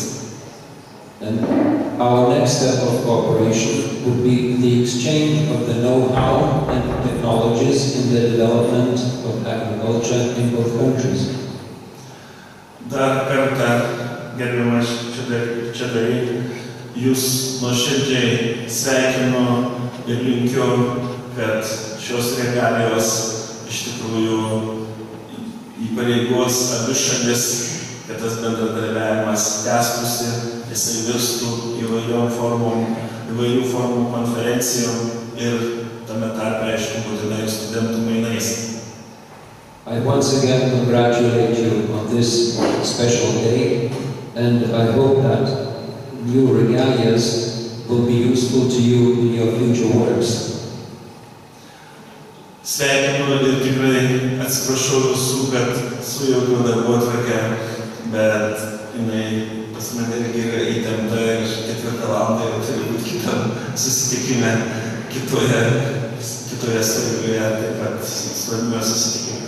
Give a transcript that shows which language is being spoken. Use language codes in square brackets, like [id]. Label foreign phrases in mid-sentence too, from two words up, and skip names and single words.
[en] And our next step of cooperation would be the exchange of the know-how and technologies in the development of agriculture in both countries. [lt] Dar kartą, gerbiamas Čedarai, jūs nuoširdžiai sveikinu ir linkiu, kad šios regalijos iš tikrųjų įpareigos abi šalis, kad tas bendradarbiavimas tęstųsi, jisai virstų įvairių formų konferencijom ir tame tarpe, aišku, būtinai studentų mainais. [en] I once again congratulate you on this special day, and I hope that new regalias will be useful to you in your future works. [lt] Sveikinu ir tikrai atsiprašau visų, kad sujaukiau darbotvarkę, bet jinai pas mane irgi yra įtempta ir 4 valandą jau turi būti kitam susitikime kitoje svarbioje taip pat svarbioje susitikime.